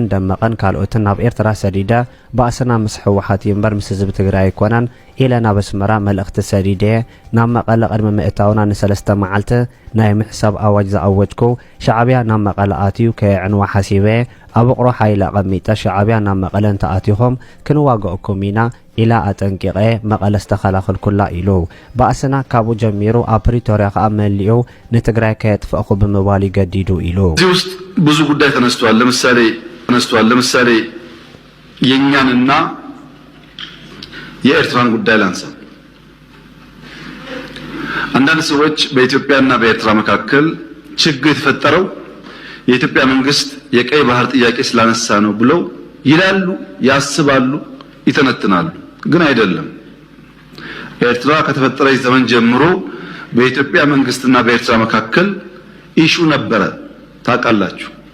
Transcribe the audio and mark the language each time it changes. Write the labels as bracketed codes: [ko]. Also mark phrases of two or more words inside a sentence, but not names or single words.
[ti] ደመቐን ካልኦትን ናብ ኤርትራ ሰዲደ ባእስና ምስ ሕወሓት እምበር ምስ ህዝቢ ትግራይ ኣይኮነን ኢለ ናብ ኣስመራ መልእኽቲ ሰዲደየ ናብ መቐለ ቅድሚ ምእታውና ን3 መዓልቲ ናይ ምሕሳብ ኣዋጅ ዝኣወጅኩ ሻዕብያ ናብ መቐለ ኣትዩ ከየዕንዋ ሓሲበ ኣብ እቕሮ ሓይለቐሚጠ ሻዕብያ ናብ መቐለ እንተኣትኹም ክንዋግአኩም ኢና ኢላ ኣጠንቂቐ መቐለ ዝተኸላኸልኩላ ኢሉ ባእስና ካብኡ ጀሚሩ ኣብ ፕሪቶሪያ ከዓ መሊኡ ንትግራይ ከየጥፍእኹ ብምባል ይገዲዱ ኢሉ [am] እዚህ ውስጥ ብዙ ጉዳይ ተነስቷል። ለምሳሌ የኛንና የኤርትራን ጉዳይ ላንሳ። አንዳንድ ሰዎች በኢትዮጵያና በኤርትራ መካከል ችግር የተፈጠረው የኢትዮጵያ መንግስት የቀይ ባህር ጥያቄ ስላነሳ ነው ብለው ይላሉ፣ ያስባሉ፣ ይተነትናሉ። ግን አይደለም። ኤርትራ ከተፈጠረች ዘመን ጀምሮ በኢትዮጵያ መንግስትና በኤርትራ መካከል ኢሹ ነበረ፣ ታውቃላችሁ።